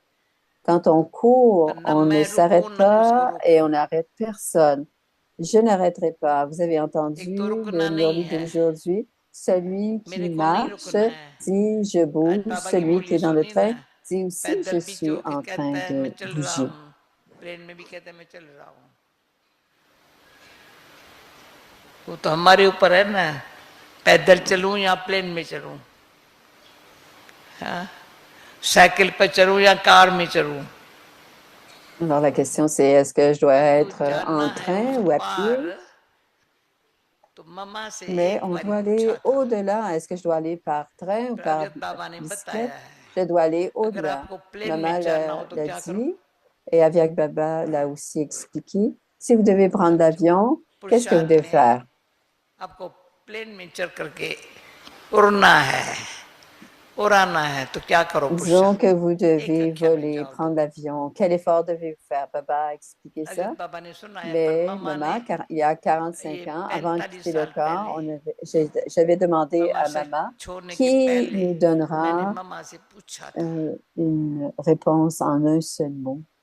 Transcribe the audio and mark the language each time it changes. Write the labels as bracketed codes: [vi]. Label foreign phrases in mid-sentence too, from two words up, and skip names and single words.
[fr] Quand on court, on ne s'arrête pas et on n'arrête personne. Je n'arrêterai pas. Vous avez entendu le murli d'aujourd'hui. Celui qui marche dit « je bouge ». Celui qui est dans le train dit aussi « je suis en train de bouger ». [hi] वो तो हमारे ऊपर है ना, पैदल चलूं या प्लेन में चलूं, साइकिल पे चलूं या कार में चलूं. [fr] Alors la question c'est est-ce que je dois être en train ou à pied? Mais on doit aller au-delà. Est-ce que je dois aller par train ou par bicyclette? Je dois aller au-delà. Maman l'a dit et Avyak Baba l'a aussi expliqué. Si vous devez prendre l'avion, qu'est-ce que vous devez faire? [hi] आपको प्लेन में चढ़ करके उड़ना है, उड़ाना है, तो क्या करो? [fr] Disons que vous devez voler, prendre l'avion. Quel effort devez-vous faire? Baba a expliqué ça. Mais maman, il y a 45 ans, avant de quitter le corps, j'avais demandé à maman qui nous donnera une réponse en un seul mot.